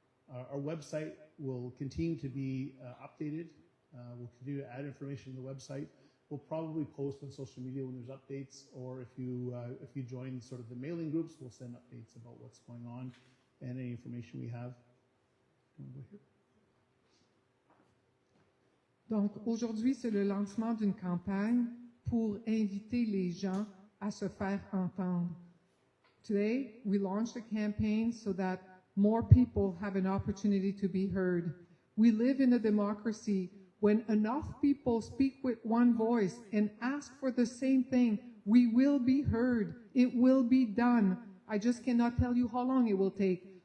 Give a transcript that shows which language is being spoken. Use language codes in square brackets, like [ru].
[en] Our website will continue to be updated. We'll continue to add information to the website. We'll probably post on social media when there's updates, or if you join sort of the mailing groups, we'll send updates about what's going on and any information we have. [fr] Donc aujourd'hui, c'est le lancement d'une campagne pour inviter les gens à se faire entendre. [en] Today, we launched a campaign so that more people have an opportunity to be heard. We live in a democracy. When enough people speak with one voice and ask for the same thing, we will be heard. It will be done. I just cannot tell you how long it will take.